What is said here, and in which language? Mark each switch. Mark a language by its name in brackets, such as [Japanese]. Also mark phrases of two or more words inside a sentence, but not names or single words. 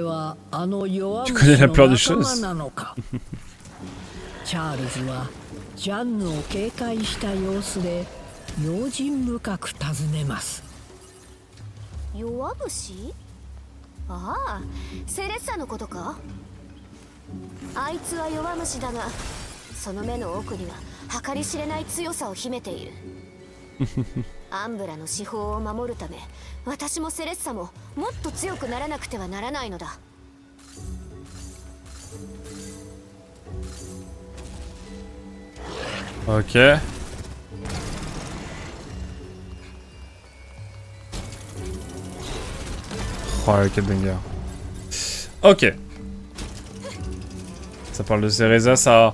[French] Tu connais la peur des choses. [Japanese] チャールズはジャンヌを警戒した様子で用心深く尋ねます。弱虫？ああ、セレッサのことか。あいつは弱虫だが、その目の奥には計り知れない強さを秘めている。アンブラの司法を守るため、私もセレッサももっと強くならなくてはならないのだ。 [French] Ok. Oh, quel banger. Ok. Ça parle de Cereza, ça...